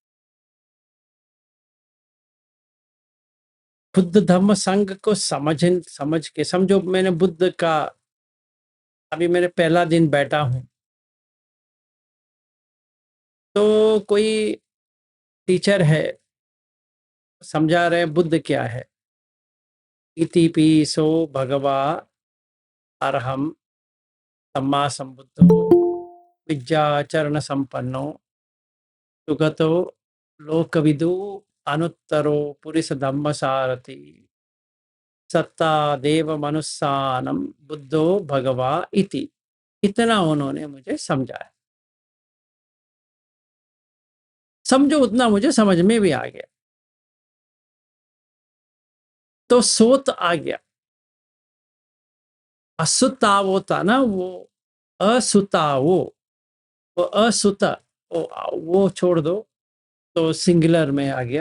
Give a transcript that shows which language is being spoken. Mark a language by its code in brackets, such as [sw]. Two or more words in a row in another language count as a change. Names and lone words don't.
[hi] बुद्ध धर्म संघ को समझ के समझो। मैंने बुद्ध का, अभी मेरे पहला दिन बैठा हूं तो कोई टीचर है, समझा रहे हैं बुद्ध क्या है। [pi] इति पिसो भगवा अरहम सम्मा संबुद्धो विद्याचरण संपन्नो सुगतो लोकविदु अनुत्तरो पुरुष धम्म सारथी सत्ता देव मनुस्सानम बुद्धो भगवा इति। [hi] इतना उन्होंने मुझे समझाया। समझो उतना मुझे समझ में भी आ गया। तो सोत आ गया। असुतावो था ना, वो असुतावो, वो असुता, वो छोड़ दो तो सिंगुलर में आ गया।